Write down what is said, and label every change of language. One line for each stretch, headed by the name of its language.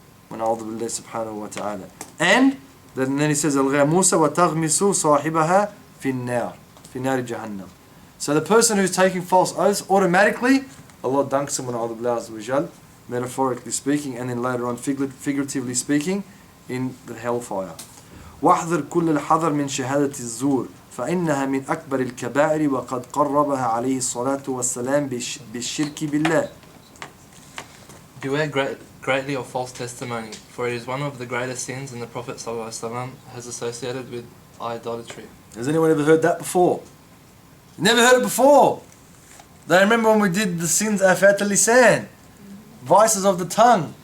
Arabic: Subhanahu wa ta'ala.
English: And then he says,
Arabic: Al-ghamusa wa taghmisu sahibaha fin-nar jahannam.
English: So the person who's taking false oaths, automatically, Allah dunks him, metaphorically speaking, and then later on figuratively speaking, in the hellfire.
Arabic: وَاحْذَرْ كُلَّ الْحَذَرْ مِنْ شَهَادَةِ الزُّورِ فإنها من أكبر الكبائر وقد قربها عليه الصلاة والسلام بالشرك بالله.
English: Beware greatly of false testimony, for it is one of the greatest sins, and the Prophet ﷺ has associated with idolatry. Has anyone ever heard that before? Never heard it before. They remember when we did the sins afat al-lisan, vices of the tongue.